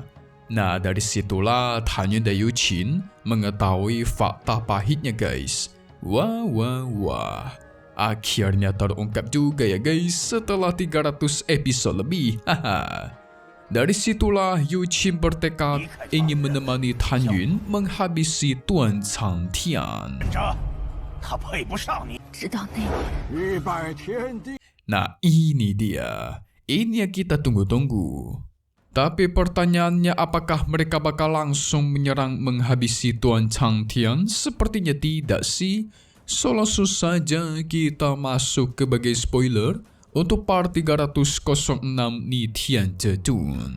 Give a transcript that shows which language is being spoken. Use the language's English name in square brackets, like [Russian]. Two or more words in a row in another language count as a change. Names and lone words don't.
[Indonesian] Nah, dari situlah Tan Yun dan Yuqin mengetahui fakta pahitnya guys. Wah. Akhirnya terungkap juga ya guys setelah 300 episode lebih. Haha. Dari situlah Yuqin bertekad ingin menemani Tan Yun menghabisi Tuan Changtian. [Chinese] 他配不上你。知道那个欲拜天地， [Indonesian] Nah, ini dia. Ini yang kita tunggu-tunggu. Tapi pertanyaannya, apakah mereka bakal langsung menyerang menghabisi Tuan Changtian? Sepertinya tidak sih. So langsung saja kita masuk ke bagian spoiler untuk part 306 Ni Tian Zhetun.